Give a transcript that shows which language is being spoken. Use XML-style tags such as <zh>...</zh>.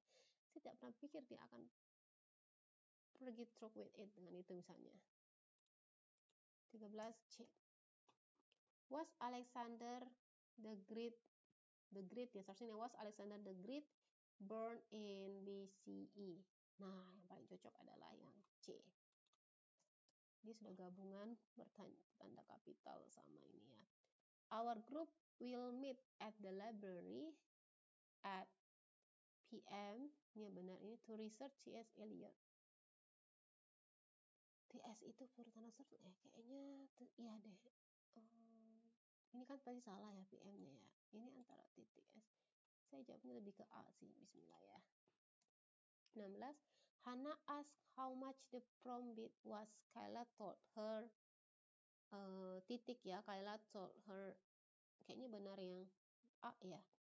<id>Saya tidak pernah pikir dia akan pergi</id> <en>through with it</en> <id>dengan itu misalnya. 13C.</id> <en>Was Alexander the Great</en> <id>ya seharusnya</id> <en>was Alexander the Great born in BCE.</en> <id>Nah, yang paling cocok adalah yang C. Ini sudah gabungan bertanda kapital sama ini ya.</id> <en>Our group will meet at the library at PM.</en> <id>Ini yang benar ini</id> <en>to research</en> <id>C.S. Eliot. TS itu bertanda seru ya kayaknya iya deh. Ini kan pasti salah ya PM-nya ya. Ini antara titik S. Saya jawabnya lebih ke A sih. Bismillah ya. 16.</id> <en>Hannah asked how much the prom bid was. Kayla told her</en> <id>titik ya.</id> <en>Kayla told her.</en> <id>Kayaknya benar yang A ya.</id>